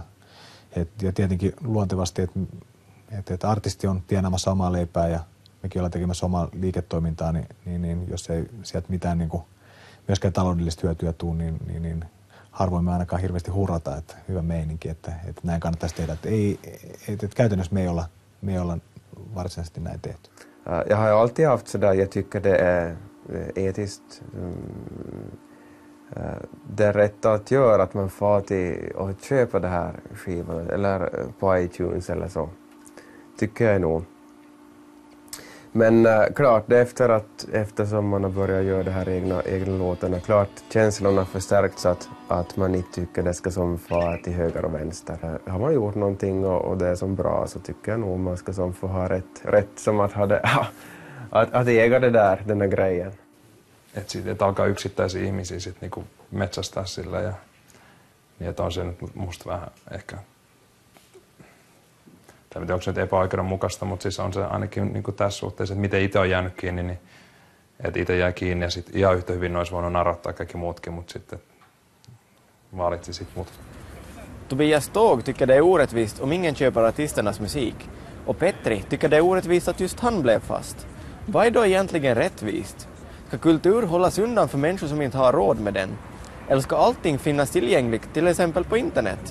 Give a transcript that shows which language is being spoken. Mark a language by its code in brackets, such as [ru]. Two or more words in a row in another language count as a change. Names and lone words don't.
[fi] Ja tietenkin luontevasti, että artisti on tienaamassa omaa leipää ja mekin ollaan tekemässä omaa liiketoimintaa, niin jos ei sieltä mitään niin kuin myöskään taloudellista hyötyä tule, niin harvoin me ainakaan hirveästi hurrata, että hyvä meininki, että näin kannattaisi tehdä. Että käytännössä me ei olla varsinaisesti näin tehty. [sv] Jag har alltid haft sådär, jag tycker det är etiskt det är rätt att göra att man får till och köpa det här skivan eller på iTunes eller så. Tycker jag nog. Men klart, det eftersom man har börjat göra det här egna låtarna, klart känslorna förstärkts att man inte tycker det ska som fara till höger och vänster. Har man gjort någonting och det är som bra, så tycker jag nog man ska som få ha rätt som att ha det, att äga det där, den här grejen. [fi] Että alkaa yksittäisiä ihmisiä sit niinku metsästää sillä ja niin, että on se nyt musta vähän ehkä, tai onko se nyt epäoikeudenmukaista, mutta siis on se ainakin niinku tässä suhteessa, että miten itse on jäänyt kiinni, niin että itse jää kiinni ja sitten ihan yhtä hyvin olisi voinut narottaa kaikki muutkin, mutta sitten valitsi sitten mut. [sv] Tobias Tåg tycker det är orättvist om ingen köper artisternas musik. Och Petri tycker det är orättvist att just han blev fast. Vad är då egentligen rättvist? Ska kultur hållas undan för människor som inte har råd med den? Eller ska allting finnas tillgängligt, till exempel på internet?